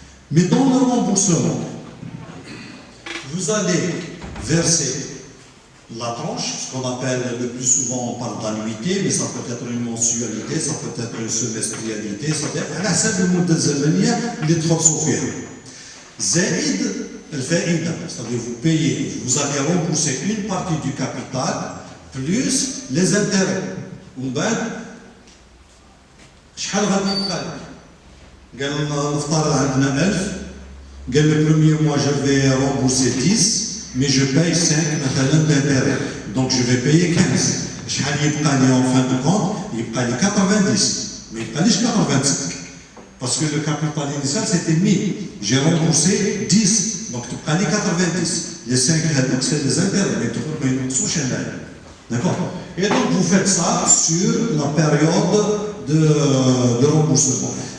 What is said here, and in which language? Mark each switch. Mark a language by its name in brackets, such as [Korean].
[French] Mais dans le remboursement, vous allez verser la tranche, ce qu'on appelle le plus souvent, on parle d'annuité, mais ça peut être une mensualité, ça peut être une semestrialité, c'est-à-dire à la seule [Arabic] المدة الزمنية اللي تخلصوا فيها. زائد الفائدة, [French] c'est-à-dire vous payez, vous allez rembourser une partie du capital plus les intérêts. [Arabic] ومن بعد شحال غادي يبقى لك؟ قال لنا نفترض عندنا 1000, قال [French] le premier mois je vais rembourser 10. Mais je paye 5 d'intérêt. Donc je vais payer 15. Je vais en fin de compte, il paye 90. Mais il paye 85. Parce que le capital initial c'était 1000. J'ai remboursé 10. Donc tu payes 90. Les 5, c'est les intérêts. Mais tu peux payer une sous-chaîne. D'accord? Et donc vous faites ça sur la période de remboursement.